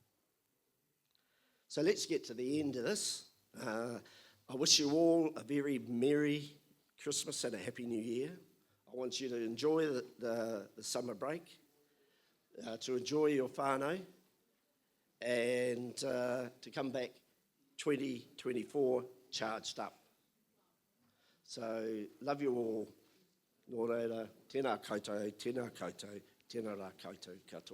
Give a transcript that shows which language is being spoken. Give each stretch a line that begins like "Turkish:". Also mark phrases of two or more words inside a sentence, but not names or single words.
English: So let's get to the end of this. I wish you all a very Merry Christmas and a Happy New Year. I want you to enjoy the summer break, to enjoy your whānau, and to come back 2024 charged up. So, love you all.
Māori: Nō reira, tēnā koutou, tēnā koutou, tēnā rā koutou katoa.